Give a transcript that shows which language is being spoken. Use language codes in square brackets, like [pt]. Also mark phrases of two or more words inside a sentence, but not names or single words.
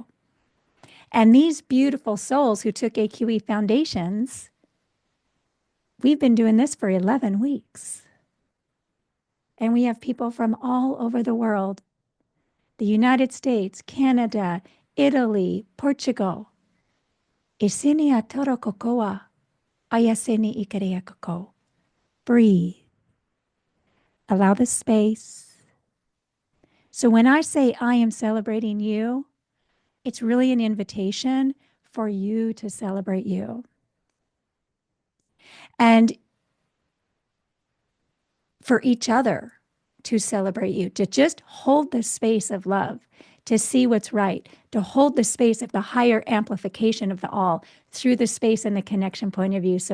[en] And these beautiful souls who took AQE Foundations, we've been doing this for 11 weeks. And we have people from all over the world, the United States, Canada, Italy, Portugal. Isinia toro kokoa, ayaseni ikaria koko. Breathe. Allow the space. So when I say I am celebrating you, it's really an invitation for you to celebrate you. And for each other to celebrate you, to just hold the space of love, to see what's right, to hold the space of the higher amplification of the all through the space and the connection point of view.